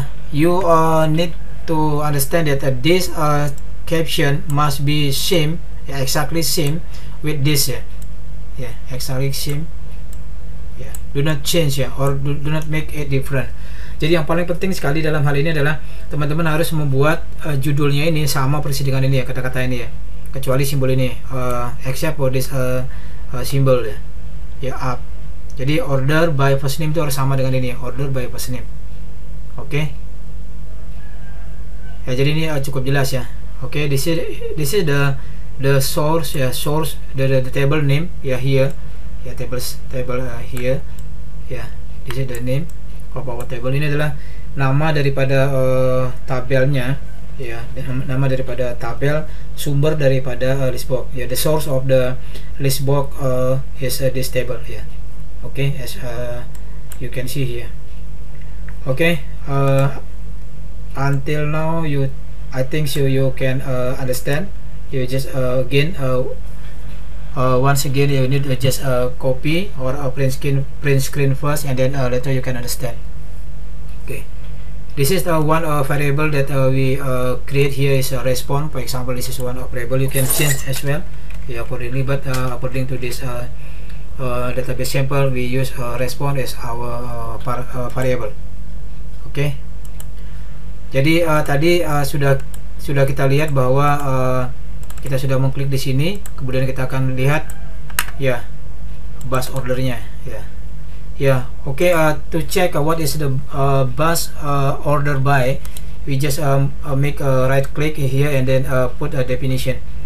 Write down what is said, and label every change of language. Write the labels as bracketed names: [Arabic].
[English] You need to understand that this caption must be same, exactly same with this ya. Exactly same. Do not change ya, or do not make it different. [Indonesian] Jadi yang paling penting sekali dalam hal ini adalah teman-teman harus membuat judulnya ini sama persis dengan ini ya, kata-kata ini ya, kecuali simbol ini, [English] except for this symbol [Indonesian] ya, up. Jadi order by first name itu harus sama dengan ini ya, order by first name. Oke. Ya, jadi ini cukup jelas ya. [English] Oke, this is the source ya, source the table name ya, here ya, table here ya, this is the name of our table. [Indonesian] Ini adalah nama daripada tabelnya ya, nama daripada tabel, sumber daripada list box ya. [English] The source of the list box is this table ya. Okay, as you can see here. Okay, until now I think so you can understand. You just again once again you need to just copy or print screen first, and then later you can understand. Okay, this is the one variable that we create here is a response. For example, this is one of variable. You can change as well accordingly, but according to this database sample, we use response as our variable. [Indonesian] Okay, jadi tadi sudah kita lihat bahwa kita sudah mengklik di sini, kemudian kita akan lihat ya bus ordernya ya. [English] Oke, to check what is the bus order by, we just make a right click here and then put a definition.